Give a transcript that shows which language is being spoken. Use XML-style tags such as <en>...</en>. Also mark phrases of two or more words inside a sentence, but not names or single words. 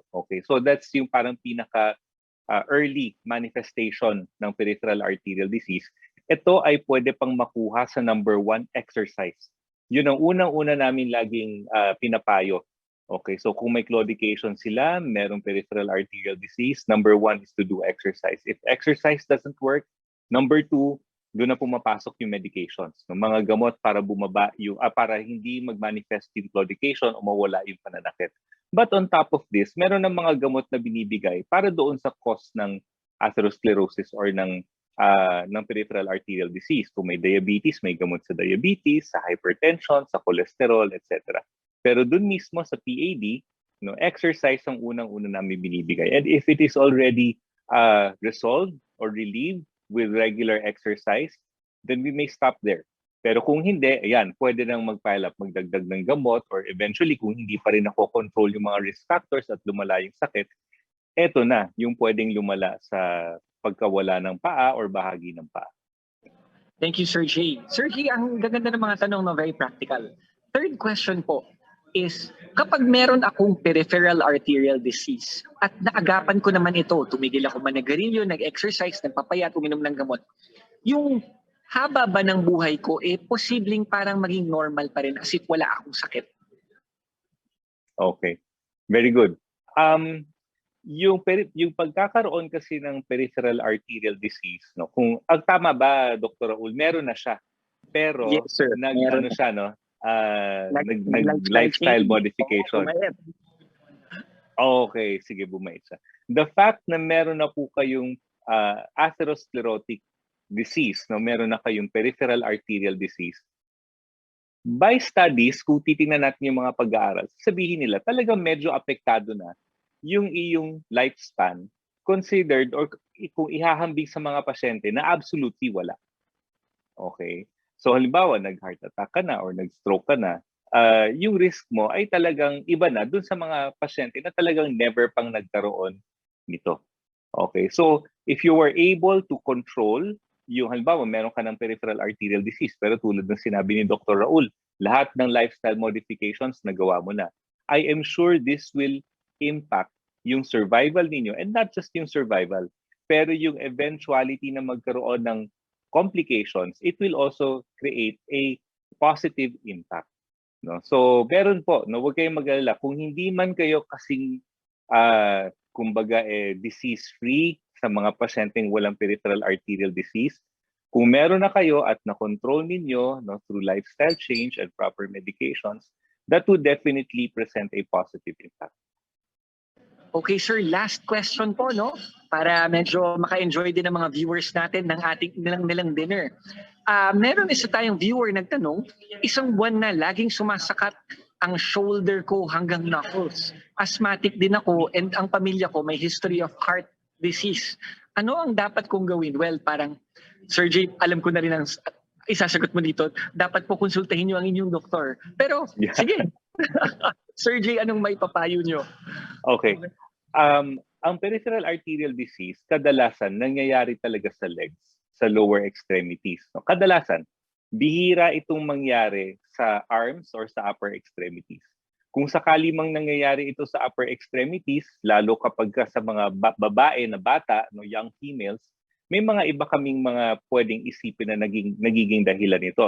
<en>Okay, so that's</en> <tl>yung parang pinaka</tl> <en>early manifestation ng peripheral arterial disease.</en> <tl>Ito ay pwede pang makuha sa number 1, exercise. Yun ang unang-una namin laging pinapayo.</tl> <en>Okay, so</en> <tl>kung may</tl> <en>claudication</en> <tl>sila, merong</tl> <en>peripheral arterial disease, number 1 is to do exercise. If exercise doesn't work, number 2,</en> <tl>doon na pumapasok yung medications. No? Mga gamot para bumaba yung, para hindi mag-manifest yung claudication o mawala yung pananakit.</tl> <en>But on top of this,</en> <tl>meron ng mga gamot na binibigay para doon sa cause ng atherosclerosis or ng</tl> <en>peripheral arterial disease.</en> <tl>Kung may diabetes, may gamot sa diabetes, sa hypertension, sa cholesterol, etc. Pero dun mismo sa PAD, no, exercise ang unang-una namin binibigay.</tl> <en>And if it is already resolved or relieved with regular exercise, then we may stop there.</en> <tl>Pero kung hindi, ayan, pwede nang mag-</tl> <en>pile up,</en> <tl>magdagdag ng gamot, or eventually kung hindi pa rin nako-control yung mga</tl> <en>risk factors</en> <tl>at lumala yung sakit, eto na yung pwedeng lumala sa pagkawala ng paa or bahagi ng paa.</tl> <en>Thank you,</en> <tl>Sir J. Sir J, ang gaganda ng mga tanong,</tl> <en>no, very practical. Third question</en> <tl>po is, kapag meron akong</tl> <en>peripheral arterial disease</en> <tl>at naagapan ko naman ito, tumigil ako managarilyo, nag-exercise, nagpapayat, uminom ng gamot, yung haba ba ng buhay ko, posibleng parang maging normal pa rin</tl> <en>as if</en> <tl>wala akong sakit?</tl> <en>Okay. Very good.</en> <tl>Yung pagkakaroon kasi ng</tl> <en>peripheral arterial disease, no?</en> <tl>Kung ang tama ba, Dr. Raul, meron na siya. Pero</tl> <en>Yes, sir. Meron</en> <tl>ano siya, no? Lifestyle</tl> <en>Lifestyle modification.</en> <tl>Okay, sige, bumait siya.</tl> <en>The fact</en> <tl>na meron na po kayong</tl> <en>atherosclerotic disease,</en> <tl>no? Meron na kayong</tl> <en>peripheral arterial disease. By studies,</en> <tl>kung titingnan natin yung mga pag-aaral, sabihin nila talagang medyo apektado na yung iyong</tl> <en>lifespan considered or</en> <tl>kung ihahambing sa mga pasyente na absolutely wala. Okay? So halimbawa, nag-</tl> <en>heart attack</en> <tl>ka na or nag-stroke ka na, yung risk mo ay talagang iba na dun sa mga pasyente na talagang never pang nagkaroon nito.</tl> <en>Okay? So if you were able to control</en> <tl>yung halimbawa, meron ka ng</tl> <en>peripheral arterial disease,</en> <tl>pero tulad ng sinabi ni Dr. Raul, lahat ng</tl> <en>lifestyle modifications</en> <tl>nagawa mo na.</tl> <en>I am sure this will impact yung survival ninyo, and not just yung survival,</en> <tl>pero yung</tl> <en>eventuality</en> <tl>na magkaroon ng</tl> <en>complications, it will also create a positive impact. No? So,</en> <tl>meron po, no, huwag kayong mag-alala. Kung hindi man kayo kasing, kumbaga, disease-free sa mga pasyenteng walang</tl> <en>peripheral arterial disease,</en> <tl>kung meron na kayo at na-control ninyo,</tl> <en>no, through lifestyle change and proper medications, that would definitely present a positive impact. Okay, sir, last question po, no?</en> <tl>Para medyo maka-enjoy din ng mga viewers natin ng ating nilang dinner. Meron isa tayong viewer nagtanong, isang buwan na laging sumasakat ang shoulder ko hanggang knuckles. Asthmatic din ako and ang pamilya ko may</tl> <en>history of heart disease.</en> <tl>Ano ang dapat kong gawin? Well, parang, Sir Jay, alam ko na rin ang isasagot mo dito. Dapat po konsultahin nyo ang inyong doktor. Pero, Yeah. sige. Sir Jay, anong may papayo nyo?</tl> <en>Okay. Ang peripheral arterial disease,</en> <tl>kadalasan nangyayari talaga sa legs, sa</tl> <en>lower extremities.</en> <tl>No? Kadalasan, bihira itong mangyari sa arms or sa</tl> <en>upper extremities.</en> <tl>Kung sakali mang nangyayari ito sa</tl> <en>upper extremities,</en> <tl>lalo kapag sa mga babae na bata, no,</tl> <en>young females,</en> <tl>may mga iba kaming mga pwedeng isipin na nagiging dahilan nito.</tl>